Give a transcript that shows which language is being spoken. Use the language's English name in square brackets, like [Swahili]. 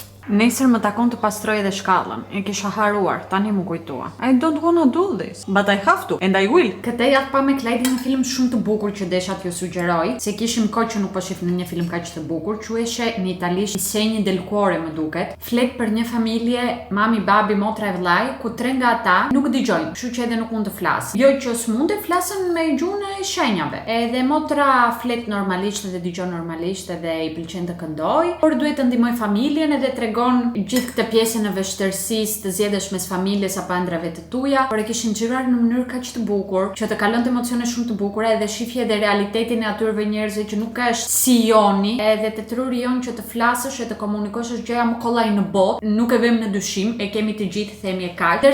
[Albanian] Nesër më takon të pastroj edhe shkallën. E kisha haruar, tani më kujtua. [English] I don't wanna do this, but I have to, and I will. [Albanian] Këtë javë pa me Klajdin një film shumë të bukur që desha t'ju sugjeroj, se kishim kohë që nuk po shifnim një film kaq të bukur, quheshe në italisht I Segni del Cuore më duket. Flet për një familje, mami, babi, motra e vllai, ku 3 nga ata nuk dëgjojnë, kështu që edhe nuk mund të flasin. Jo që s'mund të flasin me gjuhën e shenjave. Edhe motra flet normalisht dhe dëgjon normalisht edhe I pëlqen të këndoj, por duhet të ndihmoj familjen edhe gjithë këtë pjesën e vështirësisë të zgjedhësh mes familjes apo ëndrave të tuaja, por e kishin xhiruar në mënyrë kaq të bukur që të kalonte emocione shumë të bukura edhe shifje edhe realitetin e atyre njerëzve që nuk është si joni, edhe të truri jon që të flasësh e të komunikosh është gjëja më kollaj në botë, nuk e vëmë në dyshim, e kemi të gjithë themi e kaq.